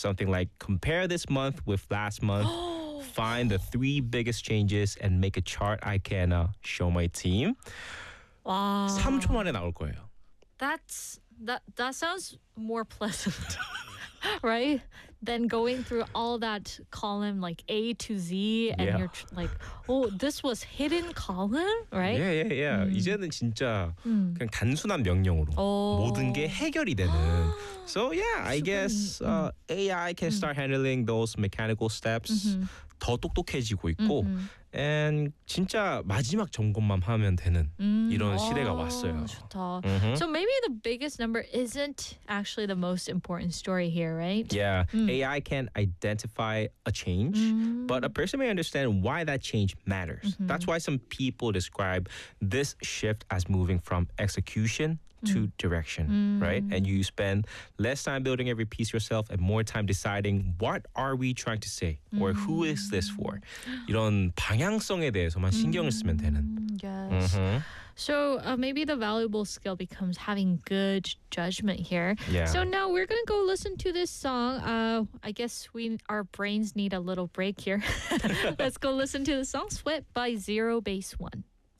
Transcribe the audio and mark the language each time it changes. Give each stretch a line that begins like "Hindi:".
English: Something like compare this month with last month. Find the three biggest changes and make a chart I can show my team. Wow.
Korean: 3초 만에 나올 거예요.
English: That sounds more pleasant, right? Than going through all that column like A to Z and you're like, oh, this was hidden column, right? Yeah, yeah, yeah.
Korean: 이제는 진짜 그냥 단순한 명령으로 모든 게 해결이 되는.
English: So yeah, I guess AI can start handling those mechanical steps.
Korean: 더 똑똑해지고 있고
English: and
Korean: 진짜 마지막 점검만 하면 되는 이런 시대가 왔어요. 좋다.
English: So maybe the biggest number isn't actually the most important story here, right? Yeah. AI can identify a change, but a person may understand why that change matters. That's why some people describe this shift as moving from execution to direction, right? And you spend less time building every piece yourself and more time deciding what are we trying to say or who is this for?
Korean: 이런 방향성에 대해서만 신경을 쓰면 되는.
English: Yes. Mm-hmm. So maybe the valuable skill becomes having good judgment here. Yeah. So now we're going to go listen to this song. I guess our brains need a little break here. Let's go listen to the song Sweat by Zero Base One.